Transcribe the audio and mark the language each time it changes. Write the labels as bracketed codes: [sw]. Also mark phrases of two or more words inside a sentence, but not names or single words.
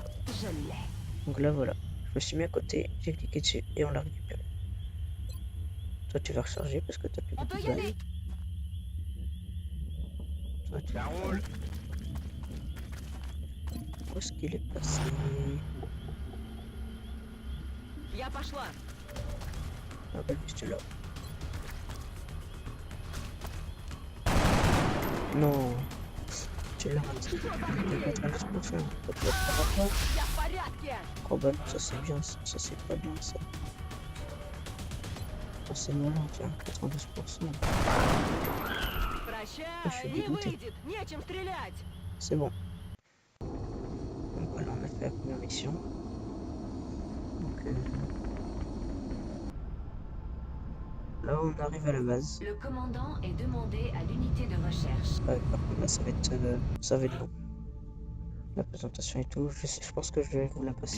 [fr] Je l'ai. Donc là, voilà. Je me suis mis à côté, j'ai cliqué dessus et on l'a récupéré. Toi, tu vas recharger parce que t'as plus On beaucoup peut de y balles. aller. Toi, tu Ça vas roule. Où est-ce qu'il est passé? [ru] Я пошла. [fr] Ah bah, juste là. Non, tu l'as raté. Il est 90%. Toi, tu vas te faire avoir. [ru] Я в порядке. [fr] Oh bah non, ça c'est bien, ça c'est pas bien ça. Ça c'est malin, tiens, 92%. [ru] Прощай, не [fr] dégoûté. [ru] выйдет. Нечем стрелять. [fr] C'est bon. Donc voilà, on a fait la première mission. Donc là, on arrive à la base. Le commandant est demandé à l'unité de recherche. Ouais, par contre, là, ça va être long. La présentation et tout, je pense que je vais vous la passer.